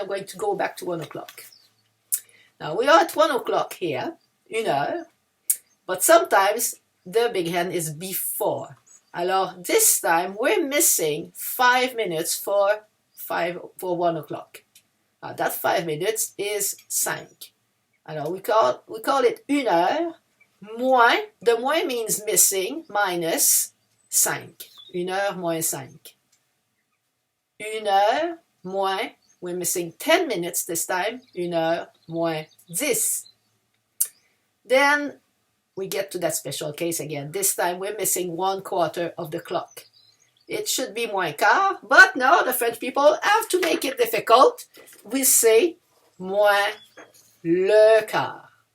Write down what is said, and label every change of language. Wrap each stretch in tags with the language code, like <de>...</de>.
<en>I'm going to go back to 1 o'clock. Now, we are at 1 o'clock here,</en> <fr>une heure,</fr> <en>but sometimes the big hand is before. Alors, this time, we're missing 5 minutes for 1 o'clock. That 5 minutes is 5. Alors, we call it</en> <fr>une heure, moins,</fr> <en>the moins means missing, minus 5.</en> <fr>Une heure moins 5. Une heure moins,</fr> <en>we're missing 10 minutes this time,</en> <fr>une heure moins 10.</fr> <en>Then we get to that special case again. This time we're missing 1/4 of the clock. It should be</en> <fr>moins quart,</fr> <en>but no, the French people have to make it difficult. We say</en> <fr>moins le quart.</fr>